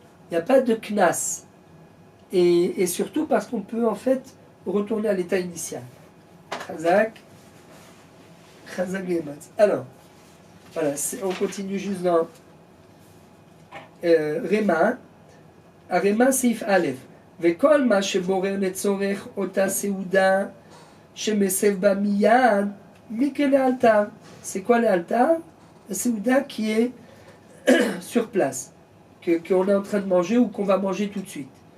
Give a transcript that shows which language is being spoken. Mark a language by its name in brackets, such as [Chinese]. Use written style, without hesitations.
[French] Il n'y a pas de knas. Et surtout parce qu'on peut en fait retourner à l'état initial. Chazak Gematz. Alors, voilà, on continue juste dans Rema. [Hebrew] Rema Seif Aleph. וכל מה שבורר לצורך אותה סעודה שמסב בה מיד, מקרה לאלתר. [French] C'est quoi לאלתר? La Séouda qui est sur place, qu'on est en train de manger ou qu'on va manger tout de suite.